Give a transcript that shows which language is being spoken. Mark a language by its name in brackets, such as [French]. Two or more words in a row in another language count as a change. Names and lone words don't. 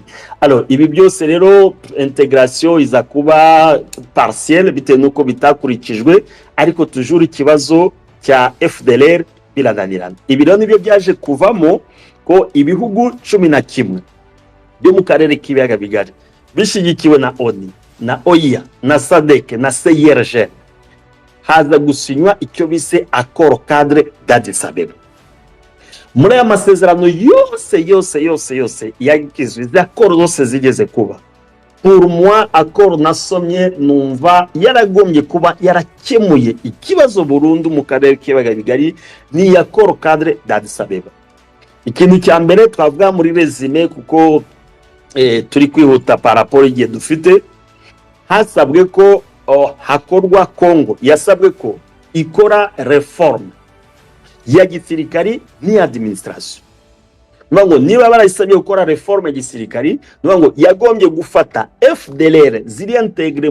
[Kinyarwanda] Alors ibi byose rero intégration iza kuba partielle bitewe nuko bitakurikijwe, ariko toujours ikibazo cya FDLR birananirana. Ibi rero nibyo byaje kuvamo ko ibihugu 11 byo mu karere k'ibiyaga bigari bishigikiwe na ONU na OIA na SADC na CIRGL haza gusinywa icyo bise accord cadre d'Addis Abeba. Muri aya masezerano yose yagizwe, izi accord zose zigeze kuba, [French] pour moi [Kinyarwanda] accord nasomye numva yaragombye kuba yarakemuye ikibazo burundu mu karere k'ibiyaga bigari ni accord cadre d'Addis Abeba. Ikintu cya mbere twavuga muri resume kuko turi kwihuta [French] par rapport [Kinyarwanda] igihe dufite, hasabwe ko hakorwa Congo yasabwe ko ikora reforme ya gisirikari ni administration. Ngo niba barayisabye gukora reforme ya gisirikari, ngo yagombye gufata FDLR ziri integre